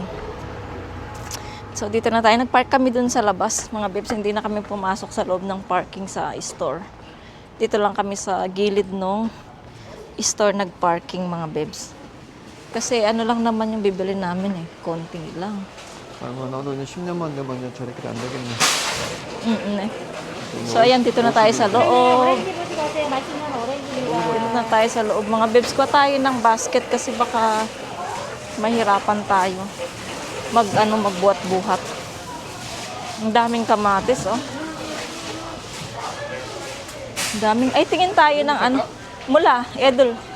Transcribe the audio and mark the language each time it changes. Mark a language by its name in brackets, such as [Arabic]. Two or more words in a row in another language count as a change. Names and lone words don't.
[Filipino] So dito na tayo, nag-park kami dun sa labas mga bebs. Hindi na kami pumasok sa loob ng parking sa store. Dito lang kami sa gilid nung store nag-parking mga bebs. Kasi lang naman yung bibili namin konti lang. [Korean] 나도 이제 10년만 되면 이제 저렇게 안 되겠네. [Filipino] So ayan, dito na tayo sa loob. Dito na tayo sa loob mga bebs. Kuha tayo ng basket kasi baka mahirapan tayo magbuhat-buhat. Ang daming kamatis tingin tayo ng mula, Edol.